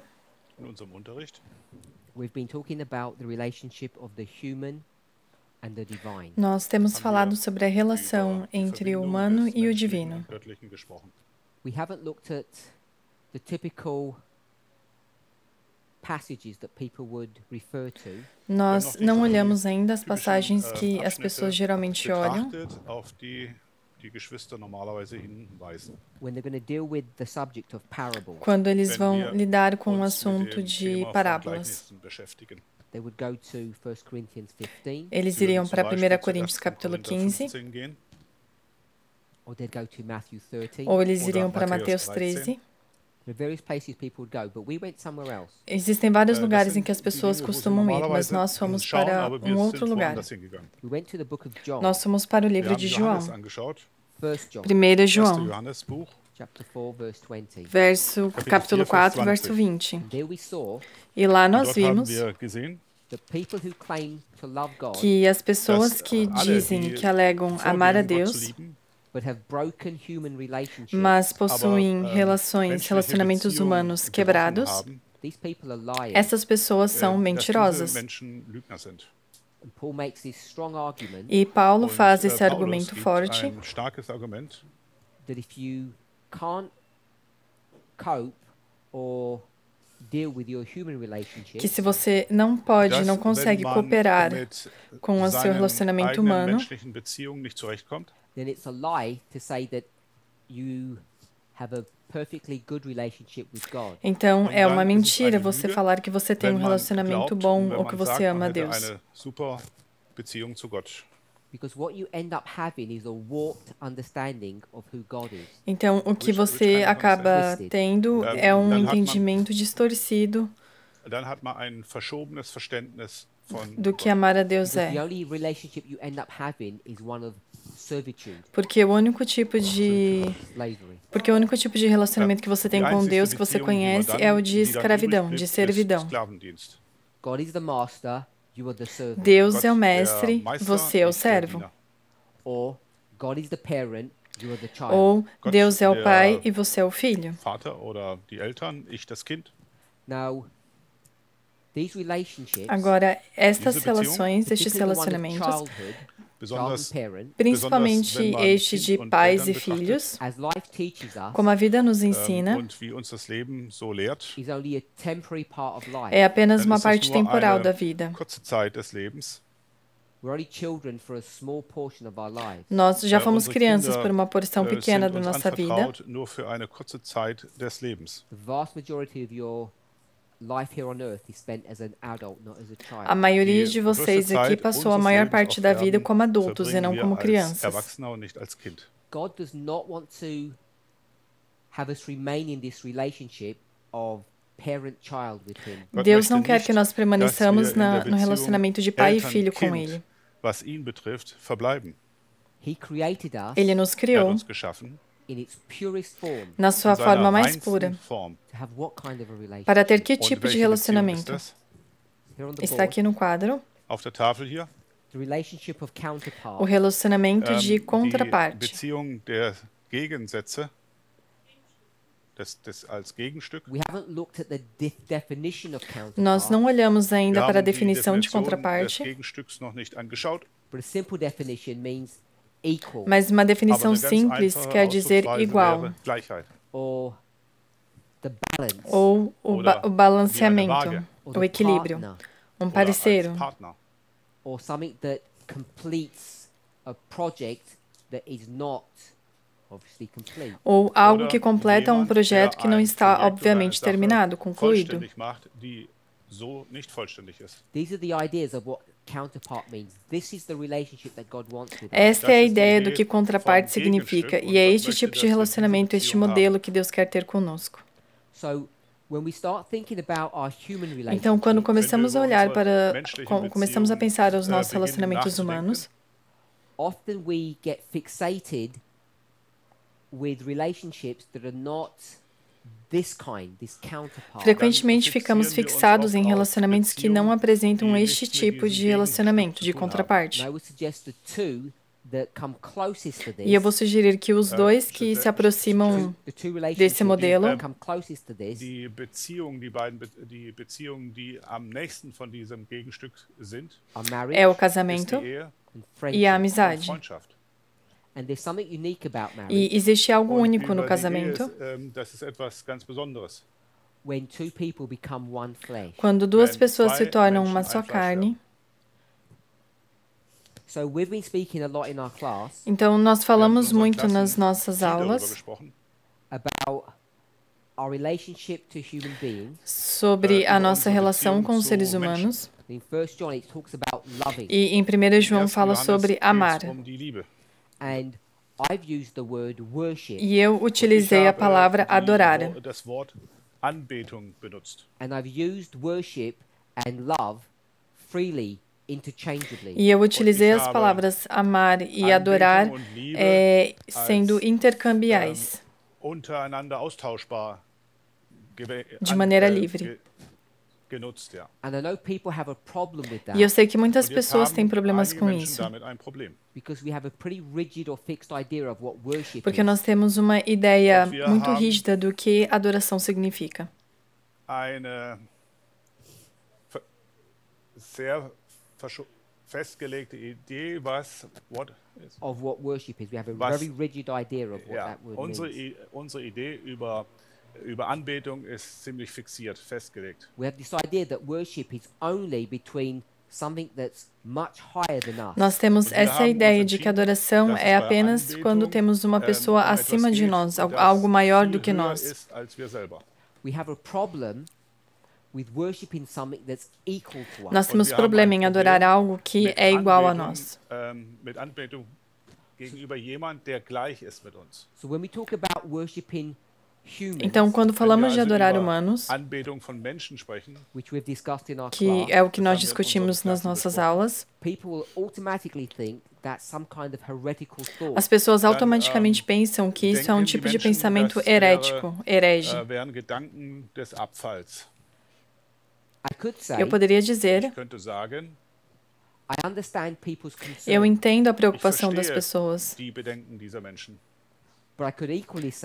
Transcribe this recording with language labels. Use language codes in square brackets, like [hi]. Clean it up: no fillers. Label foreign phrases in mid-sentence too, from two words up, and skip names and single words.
[de] In unserem Unterricht [en] we've been talking about the relationship of the human and the divine. [pt] nós temos [de] haben [pt] falado [de] wir [pt] sobre a relação [de] über die [pt] entre o [de] Verbindung [pt] humano [de] des [pt] e o [de] Menschlichen [pt] divino. [de] und Göttlichen gesprochen. [en] We haven't looked at the typical passages that people would refer to [pt] Nós não olhamos ainda as passagens que as [de] Abschnitte [pt] pessoas geralmente olham [de] betrachtet, auf die die Geschwister normalerweise hinweisen. [en] when they're going to deal with the subject of parables. [pt] quando eles [de] Wenn [pt] vão [de] wir [pt] lidar com o [de] uns mit [pt] assunto [de] dem [pt] de [de] Thema von [pt] parábolas. [de] Gleichnissen beschäftigen. [en] They would go to 1 Corinthians 15, [pt] Eles [de] Sie würden [pt] iriam [de] zum [pt] para [de] Beispiel 1 zu [pt] Coríntios 1. capítulo [de] Korinther [pt] 15, [de] 15 gehen, [en] or they'd go to Matthew 13. [pt] ou eles [de] Oder [pt] iriam para Mateus Mateus 13. [en] There are various places people would go, but we went somewhere else. [pt] Existem vários [de] Das [pt] lugares em [de] sind [pt] que as [de] die [pt] pessoas [de] Dinge, wo sie [pt] costumam ir, mas [de] normalerweise [pt] nós fomos [de] schauen, [pt] para [de] aber wir [pt] outro [de] sind [pt] lugar. [de] woanders hingegangen. [en] We went to the book of John, [pt] Nós fomos para o [de] Wir [pt] livro [de] haben [pt] de [de] Johannes [pt] João, [de] angeschaut, [en] 1 John, 1 1. [pt] João, [de] Johannesbuch, [en] chapter 4, verse 20. [pt] capítulo 4, verso 20. [en] And there we saw [pt] E lá [de] und [pt] nós [de] dort haben [pt] vimos [de] wir gesehen, [en] that people who claim to love God [pt] que as pessoas que [de] alle, [pt] dizem, [de] die [pt] que alegam amar a [de] vorgeben, Gott zu [pt] Deus, [de] lieben, [en] but have broken human relationships, [pt] mas possuem [de] aber, [pt] relações, relacionamentos [de] Beziehungen [pt] humanos [de] gebrochen [pt] quebrados, [de] haben, [en] these people are liars. [pt] essas pessoas são [de] dass [pt] mentirosas. [de] diese Menschen Lügner sind. [en] And Paul makes this strong argument [pt] E Paulo [de] Und, [pt] faz esse [de] Paulus [pt] argumento [de] gibt [pt] forte [de] ein starkes Argument, [en] that if you can't cope or deal with your human [pt] que [en] relationships, [pt] se você não pode, [de] dass, [pt] não consegue [de] wenn man [pt] cooperar [de] mit [pt] com o seu [de] seinen [pt] relacionamento [de] eigenen [pt] humano, [de] menschlichen Beziehungen nicht zurechtkommt, [en] then it's a lie to say that you have a perfectly good relationship with God. [pt] então [de] Und [pt] é [de] dann [pt] uma [de] ist es [pt] mentira [de] eine [pt] você [de] Lüge, [pt] falar que você tem [de] wenn [pt] um [de] man [pt] relacionamento [de] glaubt [pt] bom [de] und wenn [pt] ou que [de] man [pt] você [de] sagt, [pt] ama a [de] man hätte [pt] Deus. [de] eine super Beziehung zu Gott. [en] Because what you end up having is a warped understanding of who God is. [pt] Então, o que [en] Which [pt] você [en] kind of [pt] acaba [en] twisted? [pt] tendo é um entendimento distorcido [de] Dann hat man ein verschobenes Verständnis von [pt] do que [de] Gott. [pt] amar a Deus [en] Because the [pt] é. [en] only relationship you end up having is one of servitude, [pt] Porque o único tipo de relacionamento que você tem [de] Die [pt] com [de] einzigste [pt] Deus que você [de] Beziehung, die man [pt] conhece [de] dann- [pt] é o de [de] die dann [pt] escravidão, [de] übrig [pt] de [de] bleibt, [pt] servidão. [de] ist Sklavendienst. [en] God is the master, you are the servant. [pt] Deus [de] Gott [pt] é o [de] der [pt] mestre, [de] Meister, [pt] você é o [de] ich der [pt] servo. [de] Diener. [en] Or God is the parent, you are the child. [pt] Ou [de] Gott [pt] Deus é o [de] der [pt] pai e você é o filho. [de] Vater oder die Eltern, ich das Kind. [en] Now, these relationships, [pt] Agora, estas [de] Diese Beziehung, [pt] relações, estes [en] particularly the one of [pt] relacionamentos, [en] childhood, child and [de] Besonders, [en] parent, [pt] principalmente [de] wenn man [pt] este [de] Kind [pt] de [de] und [pt] pais [de] Eltern [pt] e [de] betrachtet, [pt] filhos, [en] as life teaches us, [pt] como a vida nos ensina, [de] und wie uns das Leben so lehrt, [en] is only a temporary part of life. [pt] é apenas [de] dann [pt] uma [de] ist das [pt] parte [de] nur [pt] temporal da [de] eine [pt] vida. [de] kurze Zeit des Lebens. [en] We're only children for a small portion of our lives. [pt] Nós já fomos [de] Unsere [pt] crianças [de] Kinder, [pt] por uma porção pequena [de] sind [pt] da [de] uns [pt] nossa vida. [de] anvertraut nur für eine kurze Zeit des Lebens. [en] The vast majority of your life here on earth is spent as an adult, not as a [pt] A [en] child. [pt] maioria [de] Die [pt] de [de] größte [pt] vocês aqui [de] Zeit [pt] passou a [de] unseres [pt] maior [de] Lebens [pt] parte [de] auf [pt] da vida [de] Erden [pt] como adultos e [de] verbringen [pt] não [de] wir [pt] como [de] als [pt] crianças. [de] Erwachsener und nicht als Kind. [en] God does not want to have us remain in this relationship of parent-child with Him. [de] Gott [pt] Deus não [de] möchte [pt] quer [de] nicht, [pt] que nós permaneçamos [de] dass wir in der [pt] no [de] Beziehung [pt] relacionamento de pai e [de] Eltern, [pt] filho com [de] Kind, [pt] Ele. [de] was ihn betrifft, verbleiben. [en] He created us [pt] Ele nos [de] Er hat [pt] criou [de] uns geschaffen [en] in its purest form [pt] na sua [de] in [pt] forma [de] seiner [pt] mais [de] reinsten [pt] pura. [de] Form. [en] to have what kind of a relationship? [pt] Para ter que [de] Und [pt] tipo de [de] welche Beziehung ist [pt] relacionamento? [de] das? [en] Here on the [pt] Está [en] board, [pt] aqui no quadro. [de] Auf der Tafel hier. [en] the relationship of counterpart. [pt] O relacionamento de [de] Die [pt] contraparte. [de] Beziehung der Gegensätze, als Gegenstück. [en] We haven't looked at the definition of counterpart, [pt] Nós não olhamos ainda [de] Wir [pt] para a [de] haben die [pt] definição de [de] Definition des [pt] contraparte, [de] Gegenstücks noch nicht angeschaut. [en] but a simple definition means equal [pt] mas uma [de] Aber [pt] definição [de] eine ganz [pt] simples [de] einfache [pt] quer dizer [de] Ausdrucksweise [pt] igual, [de] wäre Gleichheit. [en] or the balance [pt] ou o [de] Oder [pt] balanceamento, [de] wie eine Waage. [en] or [pt] o [en] the [pt] equilíbrio, [en] partner, [pt] um [de] Oder als [pt] parceiro, [de] Partner. [en] or something that completes a project that is not obviously complete. [pt] Ou algo que [de] Oder [pt] completa um [de] jemand, [pt] projeto [de] der [pt] que não [de] ein [pt] está, [de] Projekt oder [pt] obviamente, [de] eine Sache [pt] terminado, concluído. [de] vollständig macht, die so nicht vollständig ist. [en] These are the ideas of what counterpart means. This is the relationship that God wants with us. [pt] Esta é a [de] Das ist die [pt] ideia do [de] Idee [pt] que contraparte [de] vom [pt] significa, [de] Gegenstück, [pt] e é [de] und Gott [pt] este [de] möchte, [pt] tipo de [de] dass wir diese [pt] relacionamento, este [de] Beziehung [pt] modelo [de] haben. [pt] que Deus quer ter conosco. [en] So when we start thinking about our human [pt] Então, quando [en] relationships, [pt] começamos a [de] über [pt] olhar [de] unsere [pt] para, [de] menschlichen [pt] começamos a [de] Beziehungen, [pt] pensar aos nossos [de] beginnen [pt] relacionamentos [de] nachzudenken, [pt] humanos, [en] often we get fixated with relationships that are not this kind, this counterpart. [pt] frequentemente ficamos [de] fixieren wir uns [pt] fixados em [de] oft auf [pt] relacionamentos que não [de] Beziehungen, [pt] apresentam [de] die [pt] este [de] nichts mit [pt] tipo [de] diesem [pt] de relacionamento, [de] Gegenstück [pt] de [de] zu tun haben. [pt] contraparte. [en] And I would suggest the two that come closest to [pt] E eu vou [en] this, [pt] sugerir que os dois que se aproximam [en] the two [pt] desse [en] relationships [pt] modelo, [en] that come closest to this [de] Die Beziehungen, die am nächsten von diesem Gegenstück sind, [en] are [pt] é [en] marriage [pt] o [de] ist [pt] casamento [de] die Ehe [en] and [pt] e a [en] friendship. [de] und [pt] amizade. [de] Freundschaft. [en] And there's something unique about marriage [pt] E existe algo [de] Und [pt] único no [de] über die Ehe [pt] casamento, [de] das ist etwas ganz Besonderes. [en] when two people become one flesh. [pt] quando duas [de] Wenn [pt] pessoas se [de] zwei [pt] tornam [de] Menschen [pt] uma [de] ein [pt] só [de] Fleisch [pt] carne. [en] So we've been speaking a lot in our class [pt] Então, nós falamos [de] Wir haben in [pt] muito [de] unseren [pt] nas [de] Klassen [pt] nossas [de] viel darüber [pt] aulas [de] gesprochen, [en] about our relationship to human beings. [pt] sobre a [de] über [pt] nossa [de] unsere [pt] relação [de] Beziehung [pt] com os [de] zu [pt] seres [de] Menschen. [pt] humanos. [en] In 1 John it talks about loving. [pt] E em 1 [de] Im [pt] João [de] 1. [pt] fala [de] Johannes [pt] sobre [de] geht's [pt] amar. [de] die Liebe. [en] And I've used the word worship. [pt] E eu [de] Ich [pt] utilizei a [de] habe [pt] palavra adorar. [de] das Wort Anbetung benutzt. [en] And I've used worship and love freely, interchangeably. [pt] E eu utilizei as [de] habe [pt] palavras amar e [de] Anbetung [pt] adorar [de] und Liebe [pt] sendo [de] als, [pt] intercambiais. [de] Untereinander austauschbar [pt] De maneira livre. [de] Genutzt, ja. [en] And I know people have a problem with that [pt] E eu sei que muitas [de] Und jetzt [pt] pessoas [de] haben [pt] têm problemas [de] einige [pt] com [de] Menschen [pt] isso, [de] damit ein Problem. [en] because we have a pretty rigid or fixed idea of what worship [pt] porque [en] is. [pt] nós temos uma ideia [de] Und wir [pt] muito [de] haben [pt] rígida do que adoração significa. [de] Eine sehr festgelegte Idee, [en] what is. Of what worship is. We have a [de] Was- [en] very rigid idea of what [de] Ja, [en] that word means. [de] unsere Idee über Anbetung ist ziemlich fixiert, festgelegt. [en] We have this idea that worship is only between something that's much higher than us. [pt] Nós temos [de] Und wir [pt] essa [de] haben [pt] ideia [de] uns [pt] de que [de] entschieden, [pt] adoração [de] dass es [pt] é [de] bei [pt] apenas [de] Anbetung, [pt] quando temos uma pessoa [de] etwas [pt] acima de [de] geht, [pt] nós, [de] das [pt] algo maior [de] viel [pt] do que [de] höher [pt] nós. [de] ist als wir selber. [en] We have a problem with worshiping something that's equal to us. [pt] Nós [de] Und [pt] temos [de] wir haben [pt] problema [de] ein [pt] em adorar [de] Problem [pt] algo que [de] mit [pt] é igual a [de] Anbetung, [pt] nós. [de] Mit Anbetung gegenüber jemand, der gleich ist mit uns. [en] So when we talk about worshiping humans, [pt] Então, quando [de] Wenn wir [pt] falamos de [de] also [pt] adorar [de] über [pt] humanos, [de] Anbetung von Menschen sprechen, [en] which we've discussed in our [pt] que [en] class, [pt] é o que [de] Das [pt] nós [de] haben wir in [pt] discutimos [de] unseren [pt] nas [de] Klassen [pt] nossas [de] besprochen. [pt] aulas, [en] people will automatically think that's some kind of heretical thought. [pt] as pessoas automaticamente pensam que isso é um [de] denken die [pt] tipo de [de] Menschen, [pt] pensamento [de] das [pt] herético, herege. [de] wären Gedanken des Abfalls. [en] I could say, [pt] Eu poderia dizer, [de] Ich könnte sagen, [en] I understand people's [pt] eu [en] concern, [pt] entendo a [de] ich [pt] preocupação das [de] verstehe [pt] pessoas, [de] die Bedenken dieser Menschen. [en] but I could equally say,